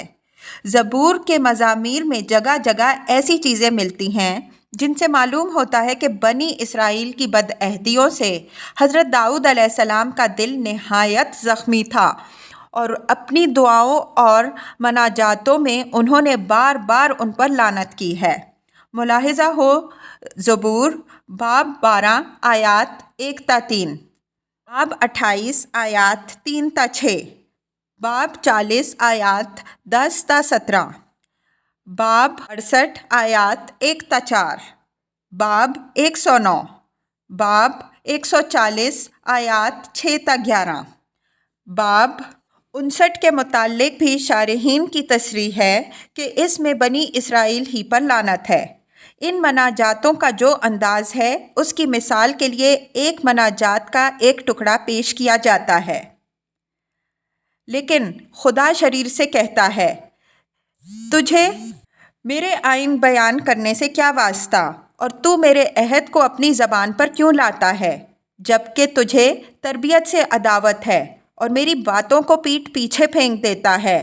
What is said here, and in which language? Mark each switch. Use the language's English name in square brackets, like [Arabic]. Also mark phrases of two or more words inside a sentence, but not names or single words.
[Urdu] زبور کے مزامیر میں جگہ جگہ ایسی چیزیں ملتی ہیں جن سے معلوم ہوتا ہے کہ بنی اسرائیل کی بدعہدیوں سے حضرت داؤد علیہ السلام کا دل نہایت زخمی تھا، اور اپنی دعاؤں اور مناجاتوں میں انہوں نے بار بار ان پر لعنت کی ہے۔ ملاحظہ ہو زبور باب 12 آیات 1 تا 3، باب 28 آیات 3 تا 6، باب 40 آیات 10 تا 17، باب 68 آیات 1 تا 4، باب 109، باب 140 آیات 6 تا 11۔ باب 59 کے متعلق بھی شارحین کی تصریح ہے کہ اس میں بنی اسرائیل ہی پر لعنت ہے۔ ان مناجاتوں کا جو انداز ہے اس کی مثال کے لیے ایک مناجات کا ایک ٹکڑا پیش کیا جاتا ہے۔ لیکن خدا شریر سے کہتا ہے، تجھے میرے آئین بیان کرنے سے کیا واسطہ، اور تو میرے عہد کو اپنی زبان پر کیوں لاتا ہے، جبکہ تجھے تربیت سے عداوت ہے اور میری باتوں کو پیٹھ پیچھے پھینک دیتا ہے۔